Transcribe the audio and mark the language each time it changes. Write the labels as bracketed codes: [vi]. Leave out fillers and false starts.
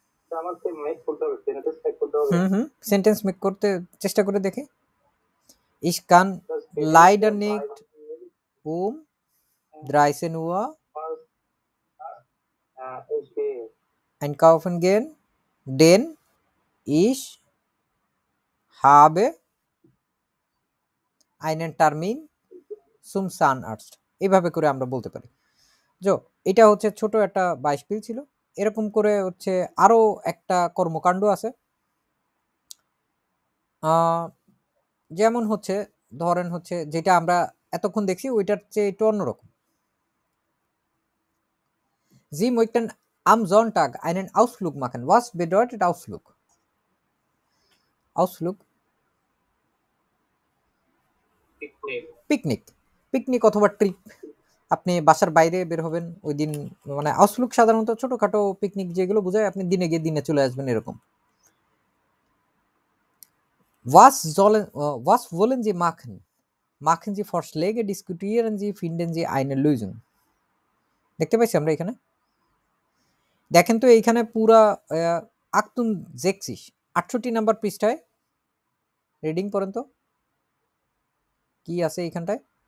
[bn] আমাকে মেক করতে হবে, সেন্টেন্স মেক করতে হবে। সেন্টেন্স মেক করতে চেষ্টা করে দেখি। [de] ich kann leider nicht um 13 Uhr Ich gehe. einkaufen gehen, denn ich habe einen Termin zum Zahnarzt। [bn] এইভাবে করে আমরা বলতে পারি। এটা হচ্ছে ছোট একটা বাইশপিল ছিল। এরকম করে হচ্ছে আরো একটা কর্মকাণ্ড আছে। যেমন হচ্ছে ধরেন হচ্ছে যেটা আমরা এতক্ষণ দেখছি ওইটার চেয়ে একটু অন্যরকম। [de] Sie möchten am Sonntag einen Ausflug machen. Was bedeutet Ausflug? Ausflug? [bn] Picnic. Picnic অথবা ট্রিপ। আপনি বাসার বাইরে বের হবেন ওই দিন, মানে আউসফ্লুগ সাধারণত ছোটখাটো পিকনিক যেগুলো বোঝায় আপনি দিনে গিয়ে দিনে চলে আসবেন এরকম। [de] Was wollen Sie machen? Machen Sie Vorschläge, diskutieren Sie, finden Sie eine Lösung. [bn] দেখতে পাইছি আমরা এখানে। দেখেন তো এইখানে পুরা আক্তুন 68 নাম্বার পৃষ্ঠায় রিডিং করেন তো কি আছে এইখানটায়।